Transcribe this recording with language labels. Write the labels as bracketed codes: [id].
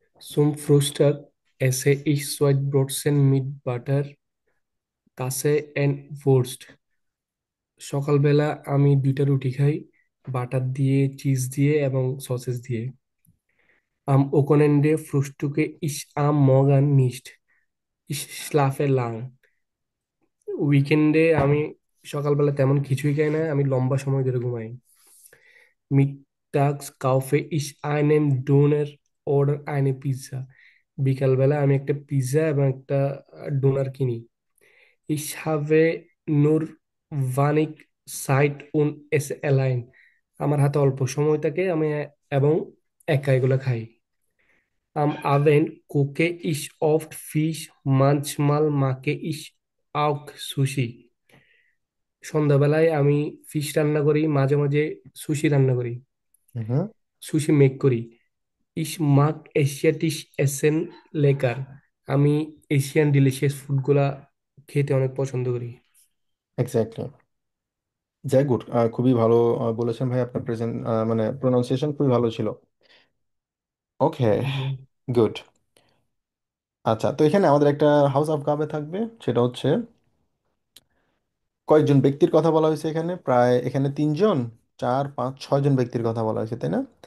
[de] Zum Frühstück esse ich Sweetbrotzen mit Butter, Käse and Wurst. [bn] সকালবেলা আমি দুইটা রুটি খাই, বাটার দিয়ে, চিজ দিয়ে এবং সসেস দিয়ে। [de] Am Wochenende frühstücke ich am Morgen nicht. Ich schlafe lang. [bn] উইকেন্ডে আমি সকালবেলা তেমন কিছুই খাই না, আমি লম্বা সময় ধরে ঘুমাই। [de] Mittags kaufe ich einen Döner oder eine Pizza. [bn] বিকালবেলা আমি একটা পিৎজা এবং একটা ডোনার কিনি। [de] Ich habe nur wenig Zeit und esse allein. [bn] আমার হাতে অল্প সময় থাকে, আমি এবং একা এগুলো খাই। [de] Am Abend koche ich oft Fisch, manchmal mache ich auch Sushi. [bn] সন্ধ্যাবেলায় আমি ফিশ রান্না করি, মাঝে মাঝে সুশি রান্না করি, হুম। সুশি মেক করি। [de] Ich mag asiatisch essen lecker. [bn] আমি এশিয়ান ডিলিশিয়াস ফুডগুলা খেতে অনেক পছন্দ করি। এক্স্যাক্টলি। যাই গুড, খুবই ভালো বলেছেন ভাই, আপনার প্রেজেন্ট মানে প্রোনাউন্সিয়েশন খুবই ভালো ছিল। ওকে, গুড। আচ্ছা, তো এখানে আমাদের একটা হাউস অফ কাবে থাকবে, সেটা হচ্ছে কয়েকজন ব্যক্তির কথা বলা হয়েছে এখানে, প্রায় এখানে 3 জন, 4 5 6 জন ব্যক্তির কথা বলা হয়েছে, তাই না?